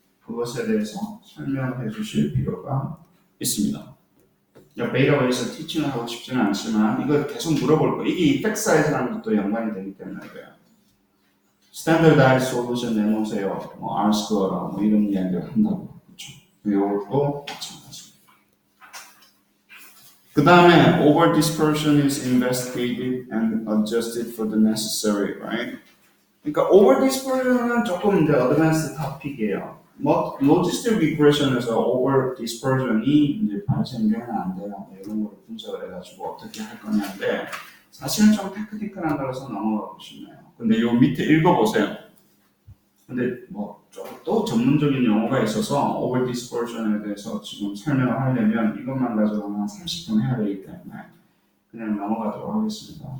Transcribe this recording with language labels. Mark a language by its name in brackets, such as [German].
[Korean] 그것에 대해서 설명해 주실 필요가 있습니다. 베이타 웨이트 티칭을 하고 싶지는 않지만 이걸 계속 물어볼 거예요. 이게 이펙사이즈랑도 또 연관이 되기 때문에 그래요. 스탠더다이즈 솔루션 내놓으세요. 뭐 R-스코어라 뭐 이런 이야기를 한다고. 그렇죠. 이것도 마찬가지입니다. 그 다음에 [English] over dispersion is investigated and adjusted for the necessary, right? [Korean] 그러니까 over dispersion은 조금 이제 advanced topic이에요. 뭐 logistic regression에서 over dispersion이 이제 발생되면 안 돼요. 이런 걸 분석을 해가지고 어떻게 할 거냐인데 사실은 좀 테크니컬한 거라서 넘어가고 싶네요. 근데 요 밑에 읽어보세요. 근데 뭐 또 전문적인 용어가 있어서 over dispersion에 대해서 지금 설명을 하려면 이것만 가지고 한 30분 해야 되기 때문에 그냥 넘어가도록 하겠습니다.